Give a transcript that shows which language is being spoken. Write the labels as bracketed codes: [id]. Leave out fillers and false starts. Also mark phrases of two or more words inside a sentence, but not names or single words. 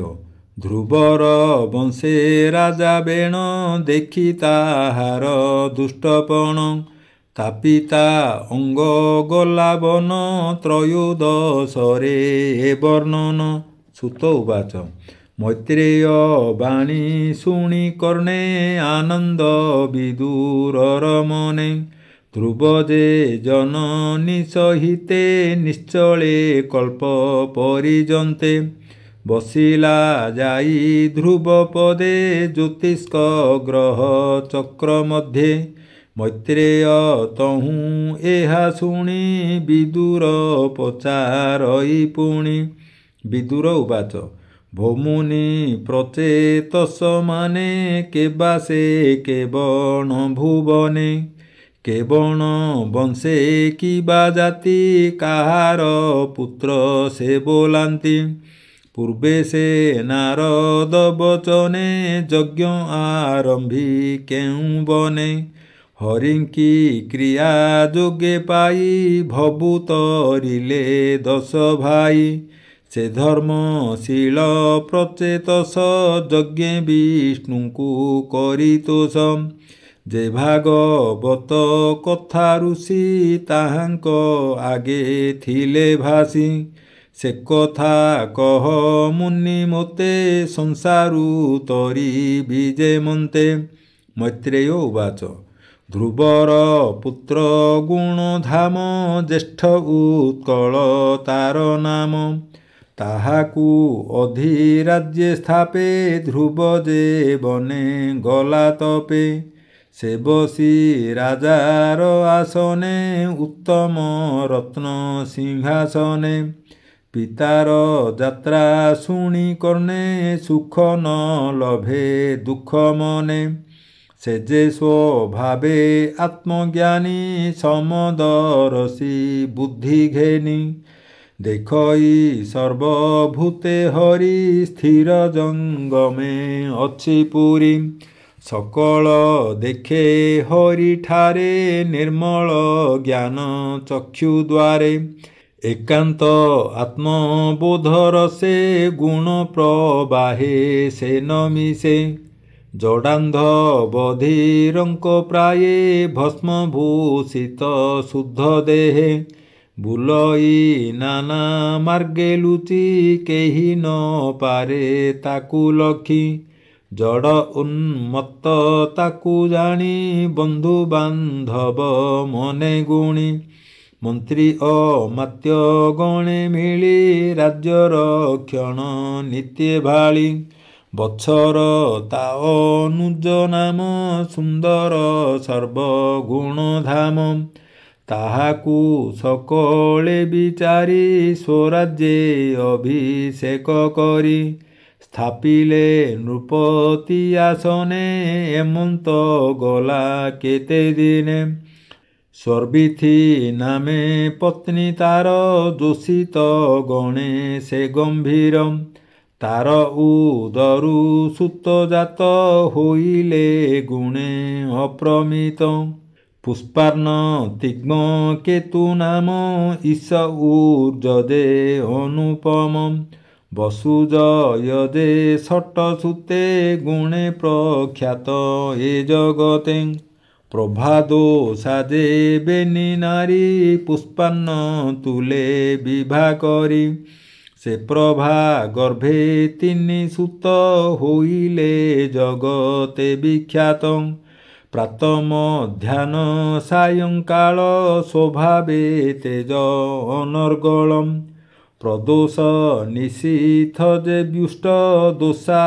[or] ଧ୍ରୁବର ବଂଶେ ରାଜା ବେଣ ଦେଖି ତାହାର ଦୁଷ୍ଟପଣ ତାପିତା ଅଙ୍ଗ ଗଲା ବନ ତ୍ରୟୋଦଶରେ ବର୍ଣ୍ଣନ। ସୁତ ଉବାଚ ମୈତ୍ରେୟ ବାଣୀ ଶୁଣି କର୍ଣ୍ଣେ ଆନନ୍ଦ ବିଦୁରର ମନେ ଧ୍ରୁବ ଯେ ଜନନୀ ସହିତେ ନିଶ୍ଚଳେ କଳ୍ପ ପରିଯନ୍ତେ ବସିଲା ଯାଇ ଧ୍ରୁବ ପଦେ ଜ୍ୟୋତିଷ୍କ ଗ୍ରହ ଚକ୍ର ମଧ୍ୟେ ମୈତ୍ରେୟ ତହୁ ଏହା ଶୁଣି ବିଦୁର ପଚାରଇ ପୁଣି। ବିଦୁର ଉବାଚ ଭୌମୁନି ପ୍ରଚେତସ ମାନେ କେବାସେ କେଉଁ ଭୁବନେ କେଉଁ ବଂଶେ କିବା ଜାତି କାହାର ପୁତ୍ର ସେ ବୋଲାନ୍ତି ପୂର୍ବେ ସେ ନାରଦ ବଚନେ ଯଜ୍ଞ ଆରମ୍ଭି କେଉ ବନେ ହରିଙ୍କି କ୍ରିୟା ଯୋଗେ ପାଇ ଭଭୂତରିଲେ 10 ଭାଇ ସେ ଧର୍ମଶୀଳ ପ୍ରଚେତସ ଯଜ୍ଞ ବିଷ୍ଣୁଙ୍କୁ କରିତୋଷ ଯେ ଭାଗବତ କଥା ଋଷି ତାହାଙ୍କ ଆଗେ ଥିଲେ ଭାଷି ସେ କଥା କହ ମୁନି ମୋତେ ସଂସାରୁ ତରି ବିଜେ ମନ୍ତେ। ମୈତ୍ରେୟ ଉବାଚ ଧ୍ରୁବର ପୁତ୍ର ଗୁଣଧାମ ଜ୍ୟେଷ୍ଠ ଉତ୍କଳ ତାର ନାମ ତାହାକୁ ଅଧିରାଜ୍ୟେ ସ୍ଥାପେ ଧ୍ରୁବ ଯେ ବନେ ଗଲା ତପେ ସେ ବସି ରାଜାର ଆସନେ ଉତ୍ତମ ରତ୍ନ ସିଂହାସନେ ପିତାର ଯାତ୍ରା ଶୁଣି କର୍ଣ୍ଣେ ସୁଖ ନ ଲଭେ ଦୁଃଖ ମନେ ସେ ଯେ ସ୍ୱଭାବେ ଆତ୍ମଜ୍ଞାନୀ ସମଦରସୀ ବୁଦ୍ଧି ଘେନି ଦେଖଇ ସର୍ବଭୂତେ ହରି ସ୍ଥିର ଜଙ୍ଗମେ ଅଛି ପୁରି ସକଳ ଦେଖେ ହରି ଠାରେ ନିର୍ମଳ ଜ୍ଞାନ ଚକ୍ଷୁ ଦ୍ୱାରେ ଏକାନ୍ତ ଆତ୍ମବୋଧର ସେ ଗୁଣ ପ୍ରବାହେ ସେ ନ ମିଶେ ଜଡାନ୍ଧ ବଧିରଙ୍କ ପ୍ରାୟେ ଭସ୍ମଭୂଷିତ ଶୁଦ୍ଧ ଦେହେ ବୁଲଇ ନାନା ମାର୍ଗେ ଲୁଚି କେହି ନ ପାରେ ତାକୁ ଲଖି ଜଡ଼ ଉନ୍ମତ୍ତ ତାକୁ ଜାଣି ବନ୍ଧୁ ବାନ୍ଧବ ମନେ ଗୁଣି ମନ୍ତ୍ରୀ ଅମାତ୍ୟ ଗଣେ ମିଳି ରାଜ୍ୟ ରକ୍ଷଣ ନିତ୍ୟ ଭାଳି ବତ୍ସର ତା ଅନୁଜ ନାମ ସୁନ୍ଦର ସର୍ବଗୁଣ ଧାମ ତାହାକୁ ସକଳେ ବିଚାରି ସ୍ୱରାଜ୍ୟେ ଅଭିଷେକ କରି ସ୍ଥାପିଲେ ନୃପତି ଆସନେ ଏମନ୍ତ ଗଲା କେତେ ଦିନେ ସର୍ବିଥି ନାମେ ପତ୍ନୀ ତାର ଯୋଷିତ ଗଣେ ସେ ଗମ୍ଭୀର ତାର ଉଦରୁ ସୁତ ଜାତ ହୋଇଲେ ଗୁଣେ ଅପ୍ରମିତ ପୁଷ୍ପାର୍ଣ ତିଗ୍ମ କେତୁ ନାମ ଈଶ ଊର୍ଜଦେ ଅନୁପମ ବସୁଜୟଦେ ଷଟ ସୁତେ ଗୁଣେ ପ୍ରଖ୍ୟାତ ଏ ଜଗତେ ପ୍ରଭାଦୋ ସାଜେ ବେନି ନାରୀ ପୁଷ୍ପାନ୍ନ ତୁଲେ ବିଭା କରି ସେ ପ୍ରଭା ଗର୍ଭେ ତିନି ସୁତ ହୋଇଲେ ଜଗତେ ବିଖ୍ୟାତ ପ୍ରାତ ମଧ୍ୟାନ ସାୟଂକାଳ ସ୍ୱଭାବେ ତେଜ ଅନର୍ଗଳମ ପ୍ରଦୋଷ ନିଶୀଥ ଯେ ବ୍ୟୁଷ୍ଟ ଦୋଷାର